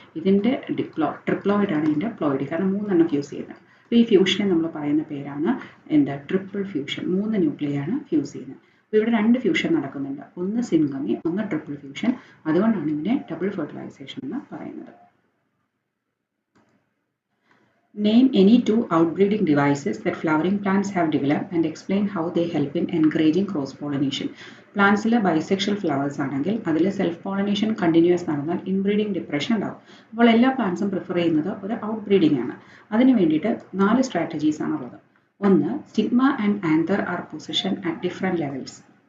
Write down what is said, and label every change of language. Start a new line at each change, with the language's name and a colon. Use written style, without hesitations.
Malayalam: ഇതിൻ്റെ ട്രിപ്ലോയിഡ് ആണ് ഇതിൻ്റെ പ്ലോയിഡ്, കാരണം 3 ഫ്യൂസ് ചെയ്യുന്നത്. അപ്പോൾ ഈ ഫ്യൂഷനെ നമ്മൾ പറയുന്ന പേരാണ് എന്താ? Triple fusion. 3 ന്യൂക്ലിയ ആണ് ഫ്യൂസ് ചെയ്യുന്നത്. അപ്പോൾ ഇവിടെ 2 ഫ്യൂഷൻ നടക്കുന്നുണ്ട്. ഒന്ന് സിൻഗമി, ഒന്ന് ട്രിപ്പിൾ ഫ്യൂഷൻ. അതുകൊണ്ടാണ് ഇതിനെ ഡബിൾ ഫെർട്ടിലൈസേഷൻ എന്ന് പറയുന്നത്.
English: Name any 2 outbreeding devices that flowering plants have developed and explain how they help in encouraging cross-pollination.
Malayalam: പ്ലാന്റ്സിൽ bisexual flowers ആണെങ്കിൽ അതിൽ സെൽഫ് പോളിനേഷൻ കണ്ടിന്യൂസ് നടന്നാൽ ഇൻബ്രീഡിംഗ് ഡിപ്രഷൻ ഉണ്ടാവും. അപ്പോൾ എല്ലാ പ്ലാന്റ്സും പ്രിഫർ ചെയ്യുന്നത് ഒരു ഔട്ട് ബ്രീഡിംഗ് ആണ്. അതിന് വേണ്ടിയിട്ട് 4 സ്ട്രാറ്റജീസ് ആണുള്ളത്. ഒന്ന്, stigma and anther R position at different levels.